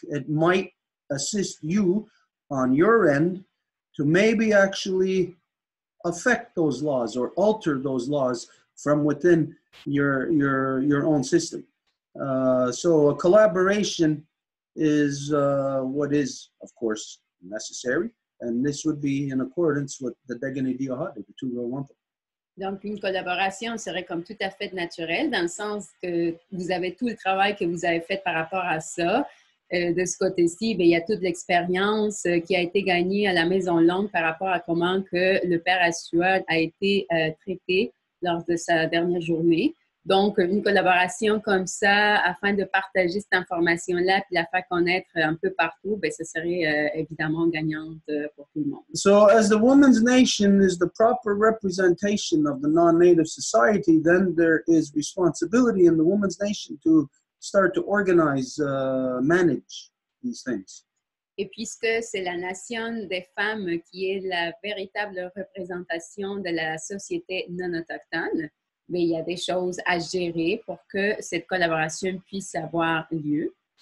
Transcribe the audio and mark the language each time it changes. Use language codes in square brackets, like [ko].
[en] It might assist you on your end to maybe actually affect those laws or alter those laws from within your own system. So a collaboration is what is, of course, necessary, and this would be in accordance with the Degani Diahad, the two-row wampum. [fr] Donc, une collaboration serait comme tout à fait naturelle dans le sens que vous avez tout le travail que vous avez fait par rapport à ça. De ce côté-ci, bien, il y a toute l'expérience qui a été gagnée à la Maison Longue par rapport à comment que le père Assuad a été traité lors de sa dernière journée. Donc, une collaboration comme ça, afin de partager cette information-là puis la faire connaître un peu partout, bien, ça serait évidemment gagnante pour tout le monde. [en] So, as the Women's Nation is the proper representation of the non-Native society, then there is responsibility in the Women's Nation to start to organize, manage these things. [fr] Et puisque c'est la nation des femmes qui est la véritable représentation de la société non autochtone, mais il y a des choses à gérer pour que cette collaboration puisse avoir lieu.